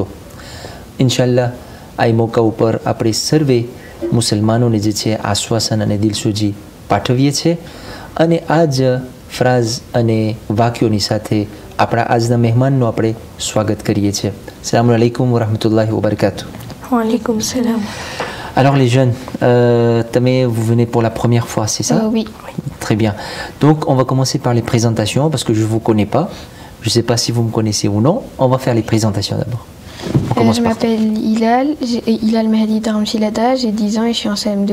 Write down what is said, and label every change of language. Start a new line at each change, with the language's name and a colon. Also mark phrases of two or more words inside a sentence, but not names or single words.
Gujarati: ઇન્શાલ્લાહ આ મોકા ઉપર આપણે સર્વે મુસલમાનોને જે છે આશ્વાસન અને દિલસોજી પાઠવીએ છીએ અને આ જ ફ્રાઝ અને વાક્યોની સાથે આપણા આજના મહેમાનનું આપણે સ્વાગત કરીએ છીએ.
Arabic: السلام عليكم ورحمة الله وبركاته. وعليكم السلام.
French: Alors les jeunes, vous venez pour la première fois, c'est ça? Oui. Très bien. Donc on va commencer par les présentations parce que je ne vous connais pas. Je ne sais pas si vous me connaissez ou non. On va faire les présentations d'abord. Je m'appelle Hilal Mehdi Dharamchilada, j'ai 10 ans et je suis en CM2.